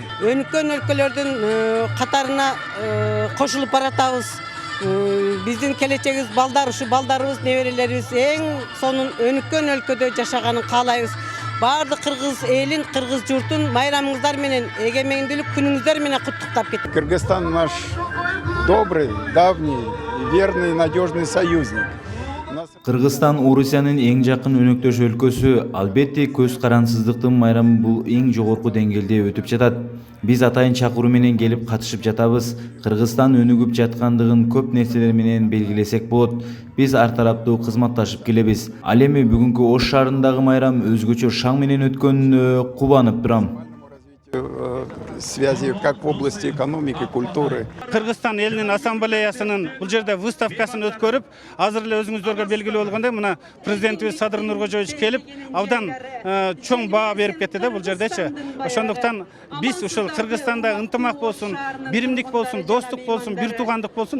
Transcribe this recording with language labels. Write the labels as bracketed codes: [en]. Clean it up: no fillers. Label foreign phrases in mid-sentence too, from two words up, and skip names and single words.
[ky] Өнүккөн өлкөлөрдүн катарына кошулуп баратабыз. Биздин келечегибиз балдар, ушу балдарыбыз, неберелерибиз эң сонун өнүккөн өлкөдө жашаганын каалайбыз. Баардык кыргыз элин, кыргыз журтун майрамыңыздар менен, эгемендүүлүк күнүңүздөр менен куттуктап кетип. [ru] Кыргызстан наш добрый, давний, верный, надежный союзник. [ky] Кыргызстан Орусиянын эң жакын өнөктөш өлкөсү. Албетте көз карансыздыктын майрамы бул эң жогорку деңгээлде өтүп жатат. Биз атайын чакыруу менен келип катышып жатабыз. Кыргызстан өнүгүп жаткандыгын көп нерселер менен белгилесек болот. Биз ар тараптуу кызматташып келебиз. Ал эми бүгүнкү Ош шаарындагы майрам өзгөчө шаң менен өткөнүнө кубанып турам. [ru] Связи как в области экономики, культуры. [ky] Кыргызстан элинин ассамблеясынын бул жерде выставкасын өткөрүп, азыр эле өзүңүздөргө белгилүү болгондой, мына президентибиз Садыр Нуркожоевич келип, абдан чоң баа берип кетти да бул жердечи. Ошондуктан биз ушул Кыргызстанда ынтымак болсун, биримдик болсун, достук болсун, бир туугандык болсун.